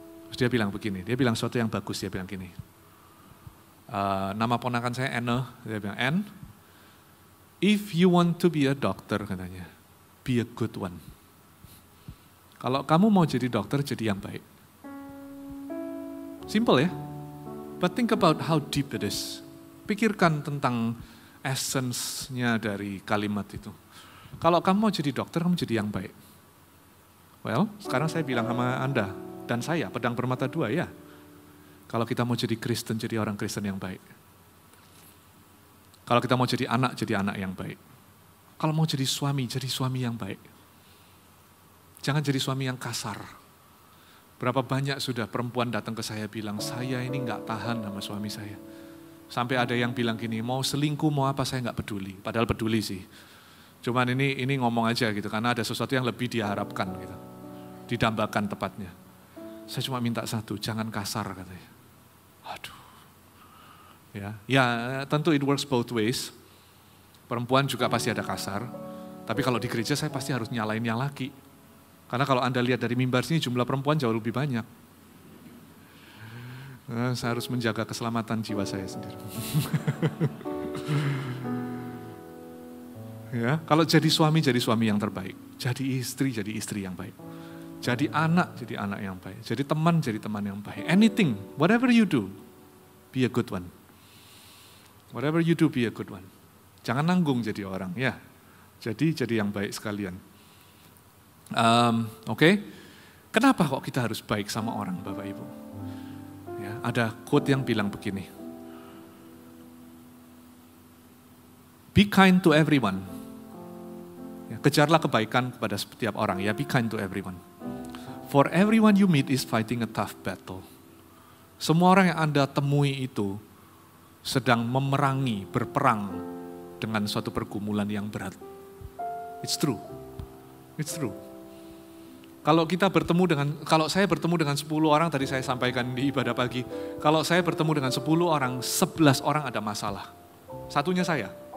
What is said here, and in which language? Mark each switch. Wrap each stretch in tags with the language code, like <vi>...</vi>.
<id>Terus dia bilang begini, dia bilang sesuatu yang bagus, dia bilang gini, nama ponakan saya Anne, dia bilang, Anne,</id> <en>if you want to be a doctor,</en> <id>katanya,</id> <en>be a good one.</en> <id>Kalau kamu mau jadi dokter, jadi yang baik.</id> <en>Simple ya, but think about how deep it is.</en> <id>Pikirkan tentang essence-nya dari kalimat itu. Kalau kamu mau jadi dokter, kamu jadi yang baik. Well, sekarang saya bilang sama Anda dan saya, pedang bermata dua ya. Kalau kita mau jadi Kristen, jadi orang Kristen yang baik. Kalau kita mau jadi anak yang baik. Kalau mau jadi suami yang baik. Jangan jadi suami yang kasar. Berapa banyak sudah perempuan datang ke saya bilang, saya ini gak tahan sama suami saya. Sampai ada yang bilang gini, mau selingkuh, mau apa, saya gak peduli. Padahal peduli sih. Cuman ini ngomong aja gitu, karena ada sesuatu yang lebih diharapkan gitu. Didambakan tepatnya. Saya cuma minta satu, jangan kasar katanya. Aduh. Ya, tentu</id> <en>it works both ways.</en> <id>Perempuan juga pasti ada kasar. Tapi kalau di gereja saya pasti harus nyalain yang laki. Karena kalau Anda lihat dari mimbar sini jumlah perempuan jauh lebih banyak. Saya harus menjaga keselamatan jiwa saya sendiri. Ya, kalau jadi suami yang terbaik. Jadi istri yang baik. Jadi anak yang baik. Jadi teman yang baik.</id> <en>Anything, whatever you do, be a good one. Whatever you do, be a good one.</en> <id>Jangan nanggung jadi orang, ya. Jadi yang baik sekalian. Oke. Kenapa kok kita harus baik sama orang, Bapak Ibu? Ya, ada quote yang bilang begini.</id> <en>Be kind to everyone.</en> <id>Ya, kejarlah kebaikan kepada setiap orang.</id> <en>Ya, be kind to everyone. For everyone you meet is fighting a tough battle.</en> <id>Semua orang yang Anda temui itu sedang berperang dengan suatu pergumulan yang berat.</id> <en>It's true.</en> <id>Kalau saya bertemu dengan 10 orang, tadi saya sampaikan di ibadah pagi, kalau saya bertemu dengan 10 orang, 11 orang ada masalah. Satunya saya.</id>